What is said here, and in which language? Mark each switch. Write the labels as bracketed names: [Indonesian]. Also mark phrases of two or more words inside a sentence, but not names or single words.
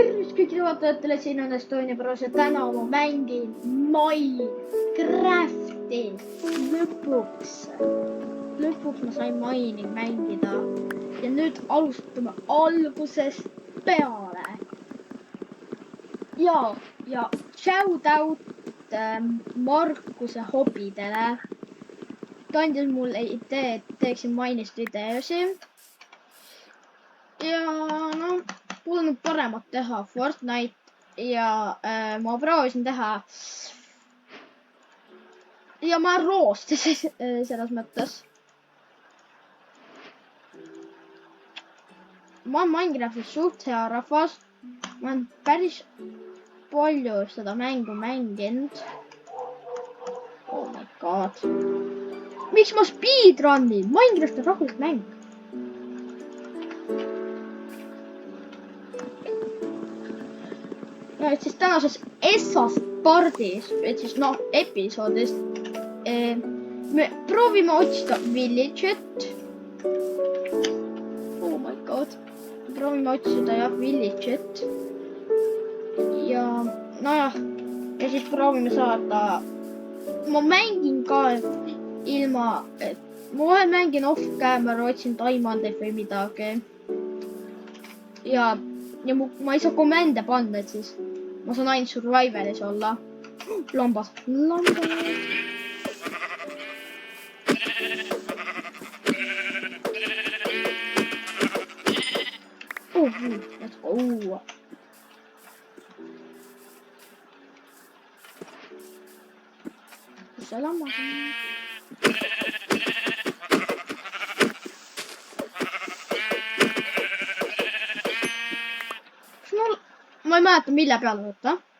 [Estonian] tervist kõigile vaatajatele, siin on Estonia Bros ja täna ma mängin Minecrafti. Lõpuks ma sain Mine'i mängida ja nüüd alustame algusest peale. Ja [English] shout out [Estonian] Markuse hobidele. Ta andis mulle idee, et teeksin Mine'ist videosi. Ja no, polnud paremat teha Fortnite ja ma proovisin teha ja ma roostasin selles mõttes. Ma olen Minecraftis suht hea rahvas. Ma olen päris palju seda mängu mänginud. [English] Oh my god. [Estonian] Miks ma speedrunnin? Minecraft on rahulik mäng. No, et siis tänases esmaspardis, et siis noh, episoodist me proovime otsida village'it. [English] Oh my god. [Estonian] Me proovime otsida jah village'it. Ja nojah, ja siis proovime saada. Ma mängin ka ilma, et ma vahel mängin [English] off camera, [Estonian] otsin diamandeid või midagi. Ja ma ei saa komende panna, et siis ma saan ainult survivalis olla. Lambad. [English] Let's go. [Estonian] Kus see lammas on? Ma ei mäleta, mille peale võtta.